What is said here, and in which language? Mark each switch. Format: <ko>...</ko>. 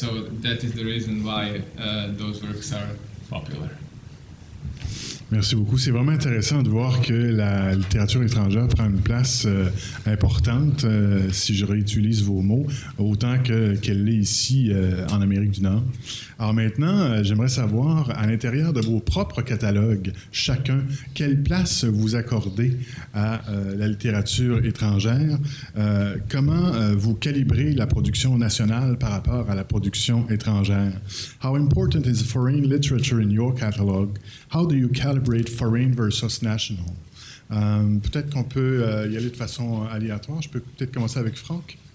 <en>So that is the reason why those works are popular.</en> <fr>Merci beaucoup. C'est vraiment intéressant de voir que la littérature étrangère prend une place importante, si je réutilise vos mots, autant qu'elle l'est ici en Amérique du Nord. Alors maintenant, j'aimerais savoir, à l'intérieur de vos propres catalogues, chacun, quelle place vous accordez à la littérature étrangère? Comment vous calibrez la production nationale par rapport à la production étrangère?</fr> <en>How important is foreign literature in your catalog? How do you calibrate foreign versus national?</en> <fr>Peut-être qu'on peut y aller de façon aléatoire. Je peux peut-être commencer avec Franck.</fr>